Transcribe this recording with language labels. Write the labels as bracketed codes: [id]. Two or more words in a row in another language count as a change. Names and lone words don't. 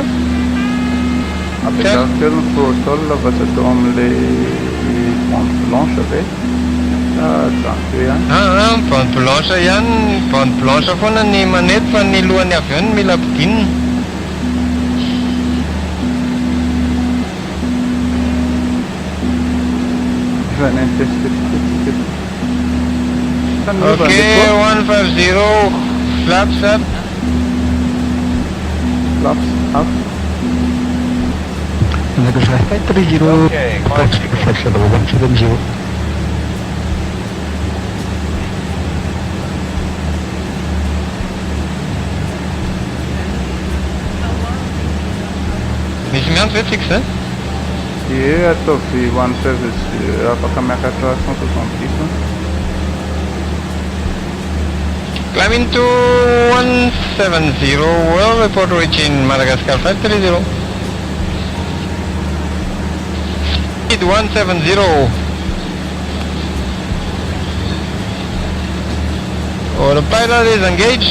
[mg] Apekako kely ny throttle fa tsy atao amin'le [fr] bande blanche [mg] ave. Trano ihany. [fr] Bande blanche [mg] ihany, [fr] bande blanche [mg] foana ny manety fa ny lohan'ny avion mila ampidinina. Efa ny [en] test ticket. Ok, 150, flaps up. Flaps up. Madagascar 530, Okay, proceed flight level 170. [mg] Misy miantso ve tsika zay? Ie ataovy 150 afaka miakatra 170. [en] Climbing to 170, well report reaching Madagascar 530. Speed 170. Autopilot is engaged.